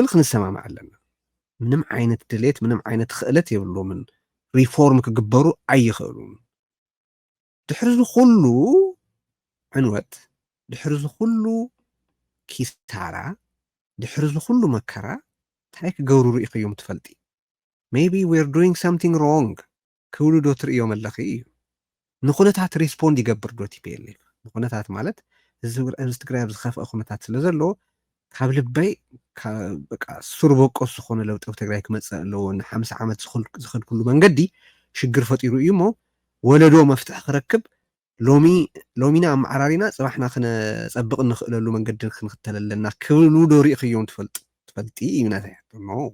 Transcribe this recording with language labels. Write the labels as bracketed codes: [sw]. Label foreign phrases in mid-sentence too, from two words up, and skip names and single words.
[ti] ክንሰማማዕ ኣለና ምንም ዓይነት ድሌት ምንም ዓይነት ክእለት የብሎምን ሪፎርም ክግበሩ ኣይኽእሉን ድሕሪ ዝኩሉ ዕንወት ድሕሪ ዝኩሉ ኪሳራ ድሕሪ ዝኩሉ መከራ እንታይ ክገብሩ ርኢኽዮም ትፈልጢ [en] maybe we're doing something wrong [ti] ክብሉ ዶ ትርእዮም ኣለኺ እዩ ንኹነታት ሪስፖንድ ይገብር ዶ TPLF ንኹነታት ማለት እዚ ትግራይ ኣብ ዝኸፍአ ኩነታት ስለ ዘሎ ካብ ልበይ በቃ [en] sure because [ti] ዝኾነ ለውጢ ኣብ ትግራይ ክመፅእ ኣለዎ ን50 ዓመት ዝኸድ ኩሉ መንገዲ ሽግር ፈጢሩ እዩ እሞ ወለዶ መፍትሕ ክረክብ ሎሚና ኣመዓራሪና ፅባሕና ክነፀብቕ ንኽእለሉ መንገዲ ክንክተል ኣለና ክብሉ ዶ ርኢኽዮም ትፈልጢ እዩ ናተይ ሕቶ